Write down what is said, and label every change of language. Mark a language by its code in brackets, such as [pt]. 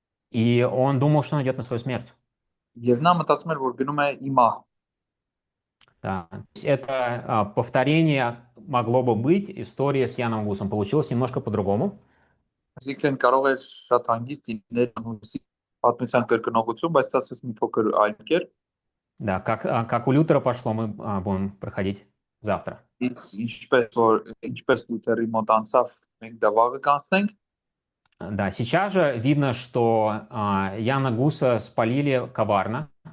[ru] И он думал, что он идет на свою смерть. [hy] Եվ նա մտածում էր, որ գնում է ի մահ։ [ru] Да. Это повторение могло бы быть история с Яном Гусом. Получилось немножко по-другому. [hy] Այսինքն կարող է շատ հանգիստ լինել հուսի պատմության կրկնողություն, բայց ստացվեց մի փոքր այլ կերպ։ [ru] Да, как у Лютера пошло, мы будем проходить завтра. [hy] Ինչպես Լյութերի մոտ անցավ, մենք դա վաղը կանցնենք։ [ru] Да, сейчас же видно, что Яна Гуса спалили коварно.